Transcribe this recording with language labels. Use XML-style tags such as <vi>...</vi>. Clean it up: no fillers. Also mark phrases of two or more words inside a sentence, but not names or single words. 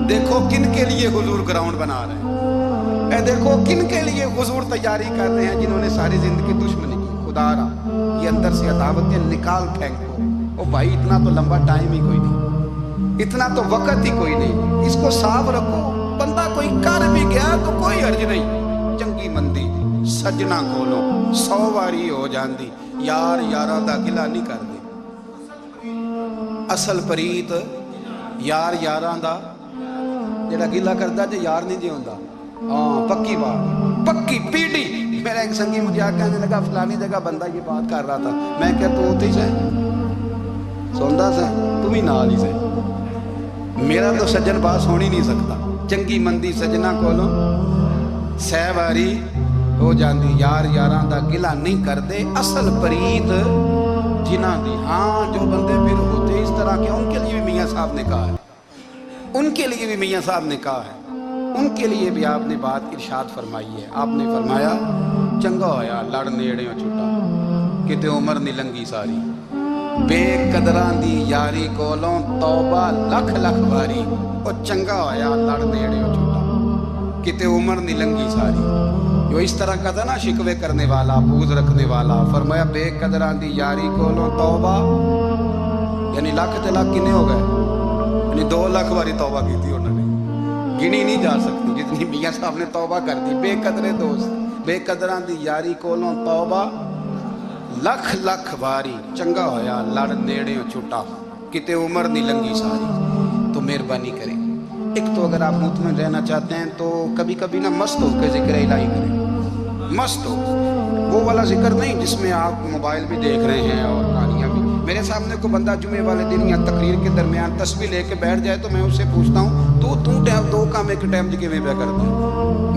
<ur>دیکھو کن کے لیے حضور گراؤنڈ بنا رہے ہیں، اے دیکھو کن کے لیے حضور تیاری کر رہے ہیں، جنہوں نے ساری زندگی دشمنی کی۔ خدا رہا یہ اندر سے عداوتیں نکال پھینکو۔ او بھائی اتنا تو لمبا ٹائم ہی کوئی نہیں، اتنا تو وقت ہی کوئی نہیں، اس کو صاف رکھو۔ بندہ کوئی کر بھی گیا تو کوئی حرج نہیں،</ur> <pa>چنگی مندی سجنا کولو 100 واری ہو جاندی، یار یاراں دا گلا نہیں کر دی۔ اصل پریت یار یاراں دا جڑا گلا کردا جے یار نہیں جی ہوندا۔ ہاں پکی بات، پکی پیڑی۔</pa> <ur>میرا ایک سنگی مجھے آ کہنے لگا فلانی جگہ بندہ یہ بات کر رہا تھا، میں کہا</ur> <pa>تو ہوتے ہی سے</pa> <ur>سوندا سے تم ہی نال ہی سے، میرا تو سجن باس ہو نہیں سکتا۔</ur> <pa>چنگی مندی سجنا کولو 100 واری ہو جاندی، یار یاراں دا گلا نہیں کردے، اصل پریت جنہ دی۔</pa> <ur>ہاں جو بندے پھر ہوتے اس طرح کے، ان کے لیے بھی میاں صاحب نے کہا ہے، ان کے لیے بھی میاں صاحب نے کہا ہے، ان کے لیے بھی آپ نے بات ارشاد فرمائی ہے۔</ur> <pa>آپ نے فرمایا چنگا ہویا لڑ نیڑیوں چھٹا، کتے عمر نہیں لنگی ساری، بے قدران دی یاری کولوں توبہ لکھ لکھ واری، اور چنگا ہویا لڑ نیڑیوں چھٹا، کتے عمر نہیں لنگی ساری۔</pa> <ur>جو اس طرح کا تھا نا شکوے کرنے والا، بغض رکھنے والا، فرمایا</ur> <pa>بے قدران دی یاری کولوں توبہ،</pa> <ur>یعنی</ur> <pa>لاکھ تے لاکھ کنے ہو گئے،</pa> <ur>یعنی 2 لاکھ واری توبہ کی تھی انہوں نے، گنی نہیں جا سکتی جتنی میاں صاحب نے توبہ کر دی۔</ur> <pa>بے قدرے دوست، بے قدران دی یاری کولوں توبہ لکھ لکھ واری، چنگا ہویا لڑ نیڑیوں چھٹا، کتے عمر نہیں لنگی ساری۔</pa> <ur>تو مہربانی کریں، ایک تو اگر آپ مطمئن رہنا چاہتے ہیں تو کبھی کبھی نا مست ہو کے ذکر الہی کریں۔ مست ہو، وہ والا ذکر نہیں جس میں آپ موبائل بھی دیکھ رہے ہیں اور کہانیاں بھی۔ میرے سامنے کو بندہ جمعے والے دن یا تقریر کے درمیان تسبیح لے کے بیٹھ جائے تو میں اس سے پوچھتا ہوں تو ٹائم 2 کام ایک ٹائم جگہ میں پہ کرتا ہے؟</ur>